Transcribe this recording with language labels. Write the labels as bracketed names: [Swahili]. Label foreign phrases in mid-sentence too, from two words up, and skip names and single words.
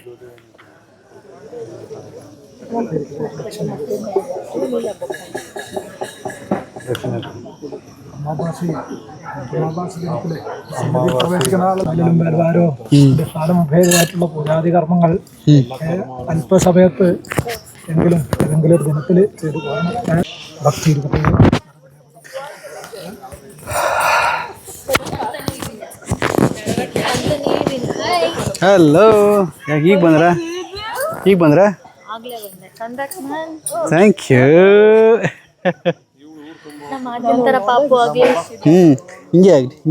[Malayalam] ഭേദമായിട്ടുള്ള പൂജാതി കർമ്മങ്ങൾ അല്പസമയത്ത് എങ്കിലും ഏതെങ്കിലും ഒരു ദിനത്തിൽ ചെയ്തു പോകണം. ഭക്തി [Kannada] ಹಲೋ, ಯಾಕೆ ಈಗ ಬಂದ್ರ [English] thank you. [Kannada] ಹಿಂಗೆ ಆಗಲಿ.